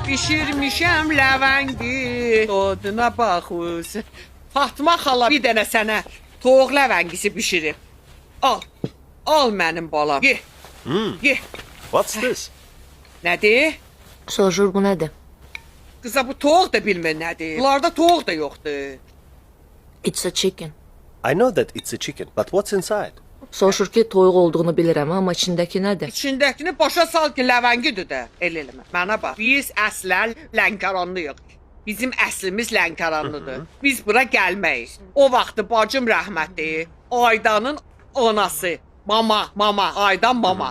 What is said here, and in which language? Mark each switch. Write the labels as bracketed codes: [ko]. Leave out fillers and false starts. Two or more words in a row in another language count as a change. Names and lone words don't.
[az] Bişirmişəm ləvəngi, dadına baxız. Fatma xala bir dənə sənə toyuq ləvəngisi bişirib. Al mənim balam, ye. Ye. [en] What's this? [az] Nədir? Soruşur bu nədir? Qıza bu toyuq da bilmir nədir. Bunlarda toyuq da yoxdur. [en] It's a chicken. I know that it's a chicken, but what's inside? [az] Soruşur ki, toyuq olduğunu bilirəm, amma içindəki nədir? İçindəkini başa sal ki, ləvəngidir də. Eləmə. Mənə bax. Biz əslən Lənkəranlıyıq. Bizim əslimiz Lənkəranlıdır. Biz bura gəlməyik. O vaxtı bacım rəhmətli, Aydanın anası, mama, Aydan mama.